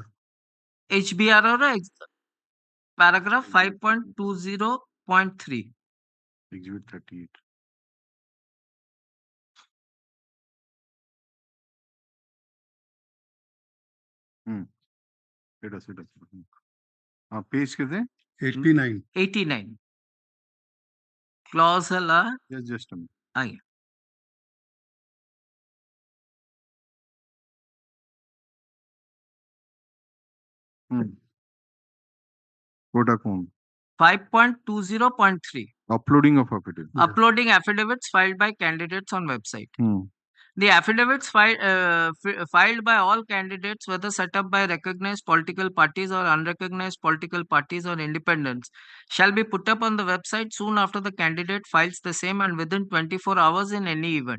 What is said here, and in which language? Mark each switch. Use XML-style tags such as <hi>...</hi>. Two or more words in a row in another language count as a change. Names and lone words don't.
<en>HBR ro paragraph 5.20.3.</en> <or>Exhibit 38. ସେଟା page କେତେ? 89. 89 clause ହେଲା</or> <en>just a minute.</en> <or>ଆଜ୍ଞା କୋଉଟା କଣ? 5.20.3</or> <en>Uploading of affidavit. uploading affidavits filed by candidates on website. The affidavits filed by all candidates, whether set up by recognized political parties or unrecognized political parties or independents, shall be put up on the website soon after the candidate files the same and within 24 hours in any event.</en>